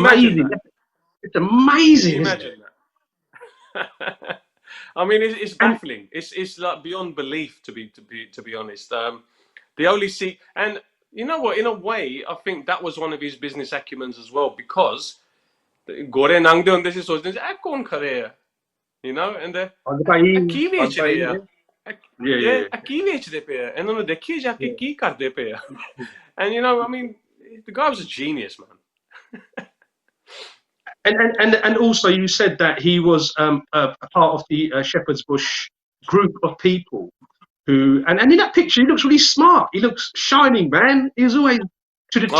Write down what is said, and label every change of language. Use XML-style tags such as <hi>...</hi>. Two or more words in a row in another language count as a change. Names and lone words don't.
<en>amazing. imagine that? It's amazing, Can you isn't it? imagine that? I mean, it's baffling. It's like beyond belief, to be honest. The only and you know what? In a way, I think that was one of his business acumens as well, because</en> <pa>ਗੋਰੇ ਲੰਘਦੇ ਹੁੰਦੇ ਸੀ ਸੋਚਦੇ ਸੀ ਕੌਣ ਖੜ੍ਹੇ ਹੈ,</pa> <en>you know, and</en> <pa>ਕੀ ਵੇਚ ਰਹੇ ਆ, ਕੀ ਵੇਚਦੇ ਪਏ ਆ, ਇਹਨਾਂ ਨੂੰ ਦੇਖੀਏ ਜਾ ਕੇ ਕੀ ਕਰਦੇ ਪਏ ਆ.</pa> <en>And you know, I mean, the guy was a genius, man. And also, you said that he was a part of the Shepherd's Bush group of people who, and in that picture, he looks really smart. He looks shining, man. He was always to the T.</en>